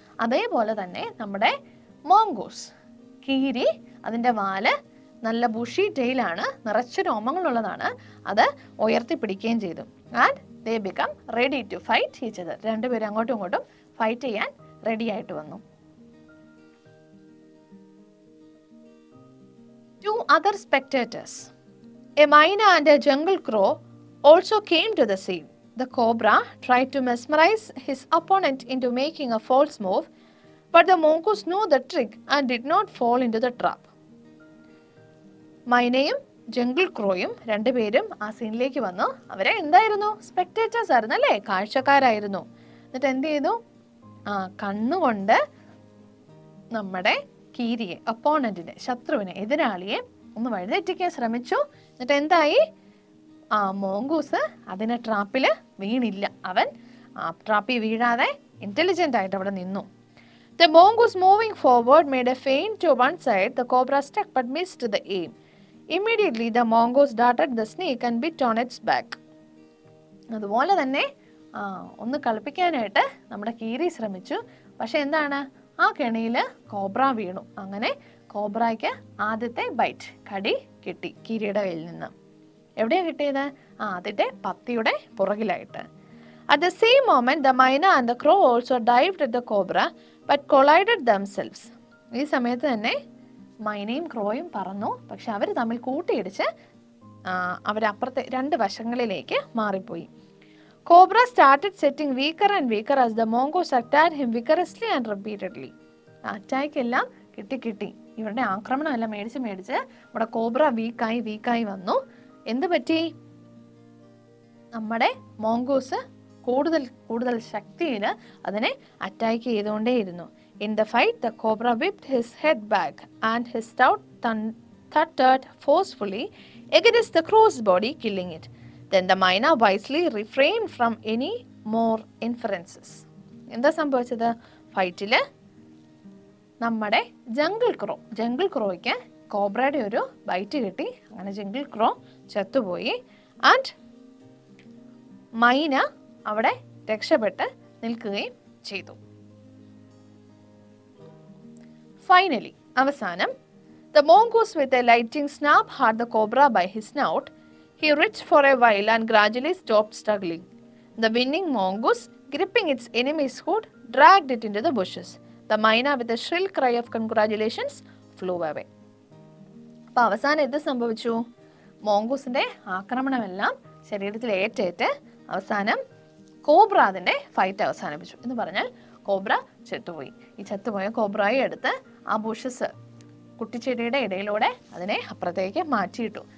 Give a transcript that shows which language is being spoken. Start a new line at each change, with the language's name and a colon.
Malayalam: അതേപോലെ തന്നെ നമ്മുടെ മോങ്കൂസ് കീരി, അതിൻ്റെ വാല് നല്ല ബുഷി ടെയിലാണ്, നിറച്ച് രോമങ്ങളുള്ളതാണ്, അത് ഉയർത്തിപ്പിടിക്കുകയും ചെയ്തു.
English: And they become ready to fight each other.
Malayalam: രണ്ടുപേരും അങ്ങോട്ടും ഇങ്ങോട്ടും ഫൈറ്റ് ചെയ്യാൻ റെഡി ആയിട്ട് വന്നു.
English: 2 other spectators, a myna and a jungle crow, also came to the scene. The cobra tried to mesmerize his opponent into making a false move, but the mongoose knew the trick and did not fall into the trap.
Malayalam: മൈനയും jungle ക്രോയും രണ്ടുപേരും ആ സീനിലേക്ക് വന്നു. അവരെ എന്തായിരുന്നു? Spectators ആയിരുന്നു അല്ലേ, കാഴ്ചക്കാരായിരുന്നു. എന്നിട്ട് എന്ത് ചെയ്തു? കണ്ണുകൊണ്ട് നമ്മുടെ കീരിയെ, ഒപ്പോണന്റിനെ, ശത്രുവിനെ, എതിരാളിയെ ഒന്ന് വഴിതെറ്റിക്കാൻ ശ്രമിച്ചു. എന്നിട്ട് എന്തായി? മോങ്കൂസ് അതിനെ ട്രാപ്പിൽ വീണില്ല. അവൻ ട്രാപ്പിൽ വീഴാതെ ഇന്റലിജന്റ് ആയിട്ട് അവിടെ നിന്നു.
English: The mongoose moving forward made a feint to one side. The cobra struck but missed the aim. Immediately the mongoose darted the snake and bit on its back.
Malayalam: അതുപോലെ തന്നെ ഒന്ന് കളിപ്പിക്കാനായിട്ട് നമ്മുടെ കീരി ശ്രമിച്ചു. പക്ഷെ എന്താണ്? ആ കെണിയിൽ കോബ്ര വീണു. അങ്ങനെ കോബ്രയ്ക്ക് ആദ്യത്തെ ബൈറ്റ്, കടി കിട്ടി കീരിയുടെ കയ്യിൽ നിന്ന്. എവിടെയാണ് കിട്ടിയത്? അതിൻ്റെ പത്തിയുടെ പുറകിലായിട്ട്.
English: At the same moment, the myna and the crow also dived at the cobra but collided themselves.
Malayalam: ഈ സമയത്ത് തന്നെ മൈനയും ക്രോയും പറന്നു. പക്ഷെ അവർ തമ്മിൽ കൂട്ടിയിടിച്ച് അവരപ്പുറത്തെ 2 വശങ്ങളിലേക്ക് മാറിപ്പോയി.
English: Cobra started setting weaker and weaker as the mongoose attacked him vigorously and repeatedly.
Malayalam: Attack എല്ലാം കിട്ടി. ഇവരുടെ ആക്രമണം എല്ലാം മേടിച്ച് ഇവിടെ കോബ്ര വീക്കായി വന്നു. എന്ത് പറ്റി? നമ്മുടെ മോങ്കോസ് കൂടുതൽ ശക്തിയിൽ അതിനെ attack ചെയ്തുകൊണ്ടേയിരുന്നു.
English: In the fight, the cobra whipped his head back and his snout thundered forcefully against the crow's body, killing it. Then the myna wisely refrained from any more inferences.
Malayalam: എന്താ സംഭവിച്ചത്? ഫൈറ്റിൽ നമ്മുടെ ജംഗിൾ ക്രോയ്ക്ക് കോബ്രയുടെ ഒരു byte കിട്ടി. അങ്ങനെ jungle ക്രോ ചത്തുപോയി. And മൈന അവിടെ രക്ഷപ്പെട്ട് നിൽക്കുകയും ചെയ്തു.
English: Finally അവസാനം the mongoose with a lightning snap had the cobra by his snout. He writhed for a while and gradually stopped struggling. The winning mongoose, gripping its enemy's hood, dragged it into the bushes. The myna with a shrill cry of congratulations flew away.
Malayalam: അപ്പോൾ അവസാനം എന്ത് സംഭവിച്ചു? മോങ്കൂസിന്റെ ആക്രമണമെല്ലാം ശരീരത്തിൽ ഏറ്റേറ്റ് അവസാനം cobra അതിന്റെ fight അവസാനിപ്പിച്ചു. എന്ന് പറഞ്ഞാൽ കോബ്ര ചത്തുപോയി. ഈ ചത്തുപോയ കോബ്രയെ എടുത്ത് ആ ബുഷസ് കുട്ടിച്ചെടിയുടെ ഇടയിലൂടെ അതിനെ അപ്പുറത്തേക്ക് മാറ്റിയിട്ടു.